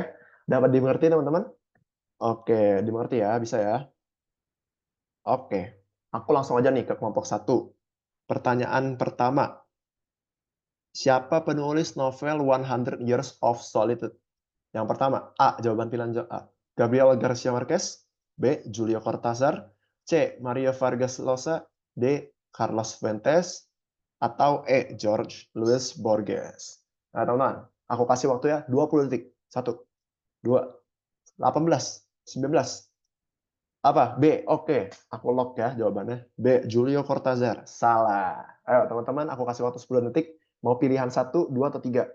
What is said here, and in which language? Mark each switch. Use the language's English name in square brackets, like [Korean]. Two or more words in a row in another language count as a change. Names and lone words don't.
[Indonesian] Dapat dimengerti teman-teman? Oke, dimengerti ya, bisa ya? Oke. Aku langsung aja nih ke kelompok satu. Pertanyaan pertama, siapa penulis novel 100 Years of Solitude? Yang pertama, A. Jawaban pilihan A. Gabriel Garcia Marquez. B. Julio Cortázar. C. Mario Vargas Llosa. D. Carlos Fuentes. Atau E. George Luis Borges. Nah, teman-teman, aku kasih waktu ya 20 detik. 1, 2, 18, 19. Apa? B. Oke, aku lock ya jawabannya. B. Julio Cortázar. Salah. Ayo teman-teman, aku kasih waktu 10 detik. Mau pilihan 1, 2, atau 3?